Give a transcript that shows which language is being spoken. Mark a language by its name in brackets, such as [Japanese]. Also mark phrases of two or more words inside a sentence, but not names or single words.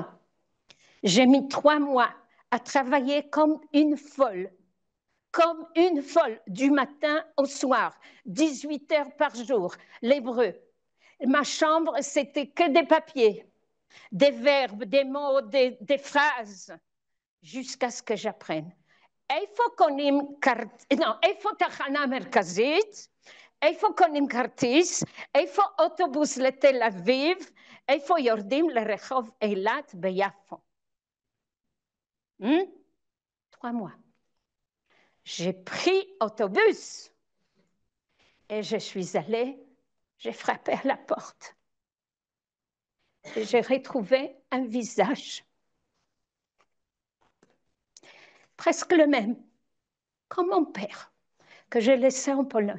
[French] J'ai mis 3 mois à travailler comme une folle, du matin au soir, 18 heures par jour, l'hébreu. Ma chambre, c'était que des papiers, des verbes, des mots, des phrases, jusqu'à ce que j'apprenne. [Hebrew] איפה קונים איפה תחנה מרכזית, איפה קונים כרטיס, איפה אוטובוס לתל אביב, איפה יורדים לרחוב אילת ביפו. [French] 3 mois. J'ai pris autobus et je suis allée, j'ai frappé à la porte. Et j'ai retrouvé un visage presque le même, comme mon père, que j'ai laissé en Pologne.